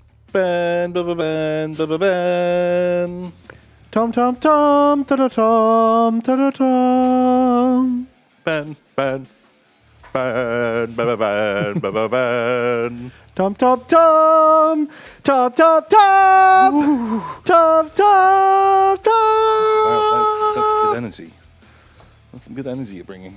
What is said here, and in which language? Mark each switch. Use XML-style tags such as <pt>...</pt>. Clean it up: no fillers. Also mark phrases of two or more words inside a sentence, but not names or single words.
<en>ban, ba ba ban, ba ba ban. Tom, tom, tom, ta da tom, ta da tom. Ban, ban, ban, ba ba ban, ba ba ban. Tom, tom, tom, tom, tom, tom, tom, tom, tom. Wow, that's good energy. That's some good energy you're bringing.</en>